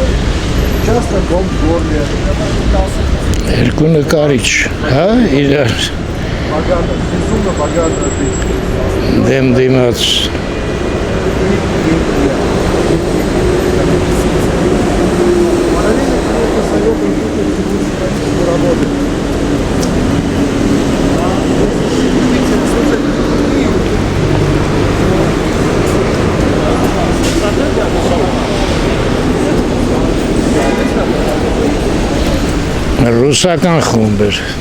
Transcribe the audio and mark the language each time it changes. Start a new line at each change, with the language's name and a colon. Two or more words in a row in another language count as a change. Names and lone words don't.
Russian: Часто ком в горле.
Armenian: Երկու նկարիչ, հա, իրար
Russian: Богато, безумно богато жить.
Armenian: դեմ դիմաց
Russian: Параллельно конечно, советую жить работать.
Armenian: ռուսական խումբ էր։